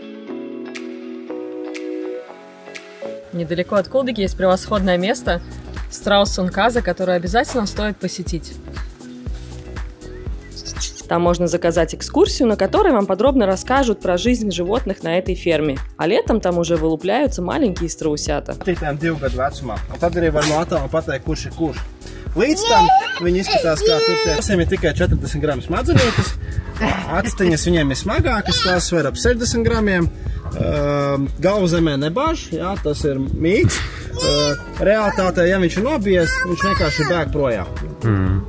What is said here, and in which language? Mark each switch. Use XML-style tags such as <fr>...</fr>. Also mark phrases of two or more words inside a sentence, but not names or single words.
<ru>Недалеко от Колдыги есть превосходное место с Страус-Сунказа, который обязательно стоит посетить. Там можно заказать экскурсию, на которой вам подробно расскажут про жизнь животных на этой ферме. А летом там уже вылупляются маленькие страусята.</ru> <lv>Līdz tam viņi izskatās kā tur tie. Visiem ir tikai 40 gramu smadzenītes. Actiņas viņiem ir smagākas, tās sver ap 60 gramiem. Galvu zemē nebāž, jā, tas ir mīts. Realitātē, ja viņš ir nobijies, viņš vienkārši bēg projām.</lv>